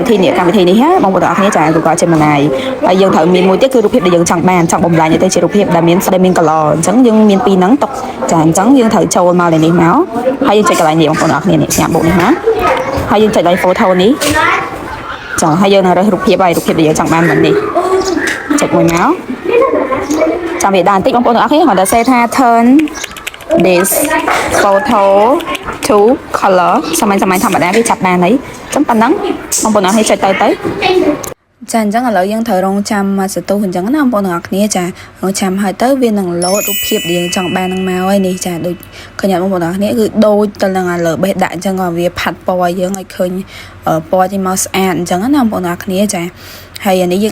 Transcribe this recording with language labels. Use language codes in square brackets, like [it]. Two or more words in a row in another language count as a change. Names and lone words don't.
[km] វិធីនេះណាបងប្អូនទាំងអស់គ្នាចា Google Gemini ហើយយើងត្រូវមានមួយទៀតគឺរូបភាពដែលយើងចង់បំលែងទៅជារូបភាពដែលមាន color អញ្ចឹងយើងមានពីរហ្នឹងទុកចាអញ្ចឹងយើងត្រូវចូលមកលើនេះមកហើយយើងចុចកន្លែងនេះបងប្អូនទាំងអស់គ្នានេះញ៉ាំបុកនេះមកហើយយើងចុចលើ photo នេះចាហើយយើងនឹងរើសរូបភាព ហើយរូបភាពដែលយើងចង់បានមិននេះចុចមួយមកចាំវាដាក់បន្តិចបងប្អូនទាំងអស់គ្នាគាត់តែសេថា [en] turn this photo to color [km] សាមញ្ញធម្មតាវាចាប់បានហើយអញ្ចឹងប៉ុណ្ណឹងបងប្អូនទាំងអស់គ្នាចុចទៅចាអញ្ចឹងឥឡូវយើងត្រូវរងចាំមក សតុះអញ្ចឹងណាបងប្អូនទាំងអស់គ្នាចារងចាំហើយទៅវានឹងលោតរូបភាពដែលយើងចង់បាននឹងមកហើយនេះចាដូចឃើញបងប្អូនទាំងអស់គ្នាគឺដូចទៅនឹង លើបេះដាក់អញ្ចឹងក៏វាផាត់ពណ៌យើងឲ្យឃើញពណ៌ចេញមកស្អាតអញ្ចឹងណាបងប្អូនទាំងអស់គ្នាចាហើយអានេះយើង